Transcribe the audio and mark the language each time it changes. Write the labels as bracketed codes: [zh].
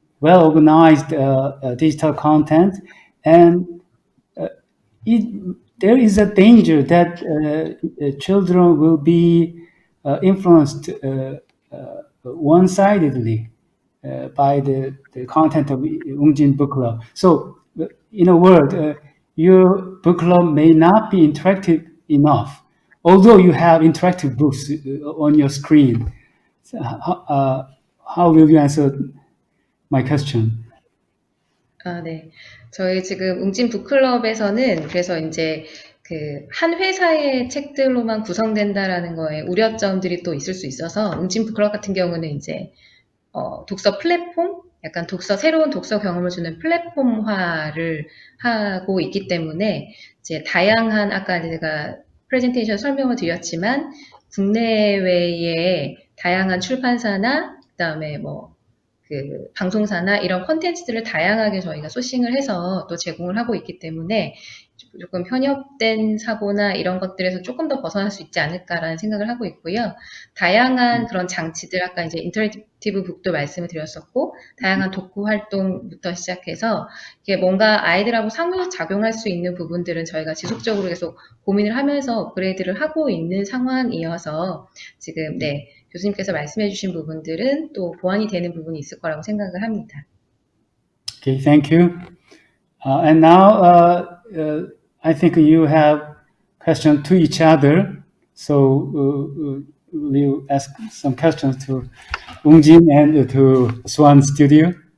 [en] well organized digital content, and there is a danger that children will be influenced one-sidedly by the content of 웅진 Book Club. So, in a word, your book club may not be interactive enough, although you have interactive books on your screen. So, how will you answer my question? [ko] 네. 저희 지금 웅진 북클럽에서는 그래서 이제 그 한 회사의 책들로만 구성된다라는 거에 우려점들이 또 있을 수 있어서 웅진 북클럽 같은 경우는 이제 독서 플랫폼, 약간 새로운 독서 경험을 주는 플랫폼화를 하고 있기 때문에 이제 다양한 아까 제가 프레젠테이션 설명을 드렸지만 국내외의 다양한 출판사나 그다음에 그 방송사나 이런 콘텐츠들을 다양하게 저희가 소싱을 해서 또 제공을 하고 있기 때문에 조금 편협된 사고나 이런 것들에서 조금 더 벗어날 수 있지 않을까라는 생각을 하고 있고요. 다양한 그런 장치들, 아까 이제 인터랙티브 북도 말씀을 드렸었고, 다양한 독후 활동부터 시작해서 이게 뭔가 아이들하고 상호작용할 수 있는 부분들은 저희가 지속적으로 계속 고민을 하면서 업그레이드를 하고 있는 상황이어서 지금 교수님께서 말씀해 주신 부분들은 또 보완이 되는 부분이 있을 거라고 생각을 합니다. [en] Okay, thank you. And now I think you have questions to each other. So will you ask some questions to 웅진 and to Swann Studio?